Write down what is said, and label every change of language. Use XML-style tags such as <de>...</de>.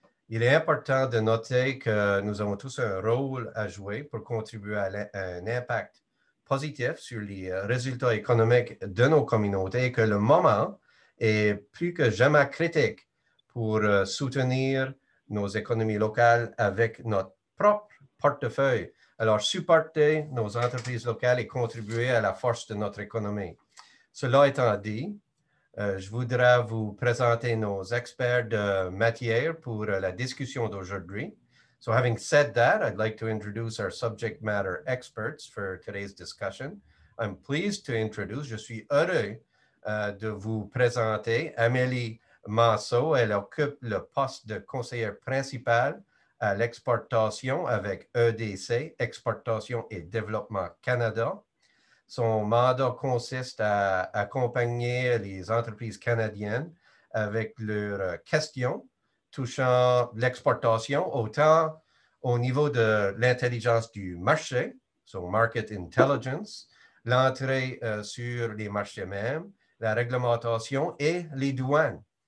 <fr>Il est important de noter que nous avons tous un rôle à jouer pour contribuer à un impact positif sur les résultats économiques de nos communautés et que le moment est plus que jamais critique pour soutenir nos économies locales avec notre propre portefeuille. Alors, supporter nos entreprises locales et contribuer à la force de notre économie. Cela étant dit, je voudrais vous présenter nos experts de matière pour la discussion d'aujourd'hui.</fr> <en>So having said that, I'd like to introduce our subject matter experts for today's discussion. I'm pleased to introduce,</en> <fr>je suis heureux de vous présenter Amélie Manceau. Elle occupe le poste de conseillère principale à l'exportation avec EDC, Exportation et Développement Canada. Son mandat consiste à accompagner les entreprises canadiennes avec leurs questions touchant l'exportation, autant au niveau de l'intelligence du marché,</fr> <en>so market intelligence,</en> <fr>l'entrée sur les marchés mêmes, la réglementation et les douanes.</fr>